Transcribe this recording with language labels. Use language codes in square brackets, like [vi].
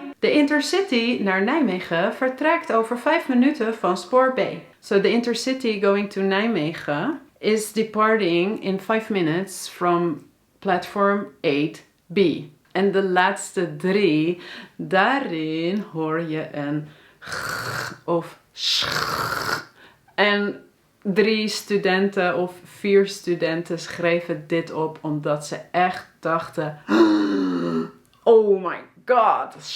[nl] De Intercity naar Nijmegen vertrekt over 5 minuten van spoor B. [en] So the Intercity going to Nijmegen is departing in 5 minutes from platform 8B. [nl] En de laatste 3, daarin hoor je een g of sch. En 3 studenten of 4 studenten schreven dit op omdat ze echt dachten, oh my god.